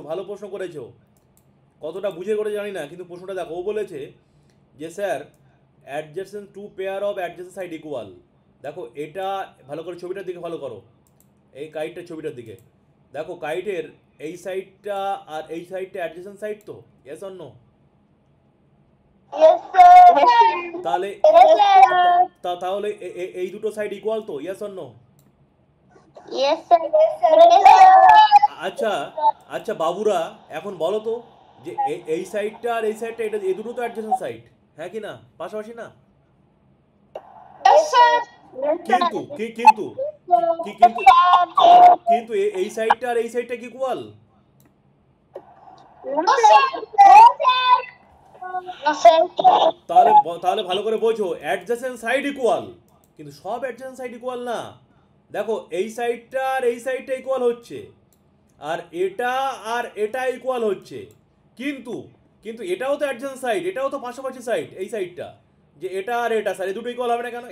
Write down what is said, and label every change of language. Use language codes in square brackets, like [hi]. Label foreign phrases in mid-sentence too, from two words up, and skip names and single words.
[bn] ভালো প্রশ্ন করেছো, কতটা বুঝে করে জানি না, কিন্তু প্রশ্নটা দেখো। ও বলেছে যে [en] sir adjacent two pair of adjacent side equal. [bn] দেখো এটা ভালো করে ছবিটার দিকে ফলো করো, এই কাইটের ছবিটার দিকে দেখো। কাইটের এই সাইডটা আর এই সাইডটা [en] adjacent side [bn] তো, [en] Yes or no? Yes sir, [bn] তাহলে [en] yes sir, [bn] তাহলে এই দুটো [en] side equal [bn] তো, [en] Yes or no? yes sir, yes sir, yes sir। [bn] আচ্ছা আচ্ছা বাবুরা, এখন বলো তো যে এই সাইডটা আর এই সাইডটা, এটা এই দুটো তো [en] adjacent side, [bn] হ্যাঁ কি না? পাশাপাশি না? [en] Yes sir, [bn] কিন্তু কিন্তু কিন্তু কিন্তু এই সাইডটা আর এই সাইডটা কি ইকুয়াল? [en] no sir, no sir, no sir। [bn] তাহলে ভালো করে বোঝো, [en] adjacent side equal, [bn] কিন্তু সব [en] adjacent side equal [bn] না। দেখো এই সাইডটা আর এই সাইডটা ইকুয়াল হচ্ছে, আর এটা ইকুয়াল হচ্ছে, কিন্তু কিন্তু এটাও তো [en] adjacent side, [bn] এটাও তো পাশাপাশি সাইড, এই সাইডটা, যে এটা আর এটা স্যার এই দুটো ইকুয়াল হবে না কেন?